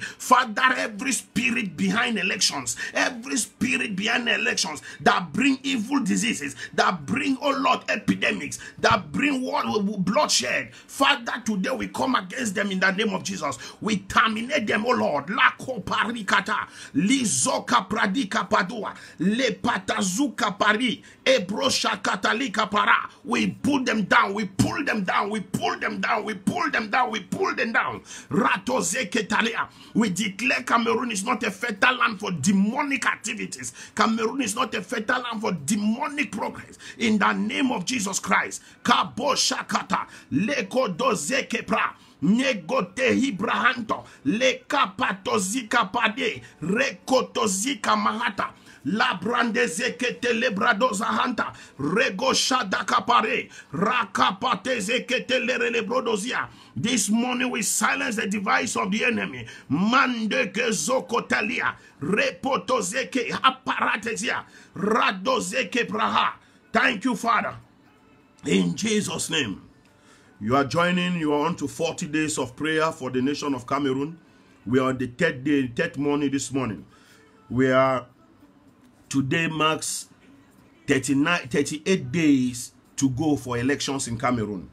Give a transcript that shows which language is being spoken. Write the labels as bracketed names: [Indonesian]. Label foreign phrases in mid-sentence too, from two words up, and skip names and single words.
[English] Father, every spirit behind elections, every spirit behind elections that bring evil diseases, that bring, oh Lord, epidemics, that bring bloodshed, Father, today we come against them in the name of Jesus. We terminate them, oh Lord. La koparikata, lizoka pradika padua, le patazuka pari, ebrosha katalika para. We pull them down, we pull them down, we pull them down, we pull them down, we pull them down. Rato zeketalia. We declare Cameroon is not a fertile land for demonic activities. Cameroon is not a fertile land for demonic progress. In the name of Jesus Christ. Kabo shakata. Leko dozeke pra. Negote hibrahanto. Leka patozika pade. Rekotozika mahata. La brandezekete lebradoza hanta. Rego shadaka pare. Rakapate zekete lerebrodozia. This morning we silence the device of the enemy. Mandeke zokotalia. Repotozeke aparatesia. Radozeke praha. Thank you, Father. In Jesus' name. You are on to 40 days of prayer for the nation of Cameroon. We are on the third day, third morning this morning. Today marks 38 days to go for elections in Cameroon.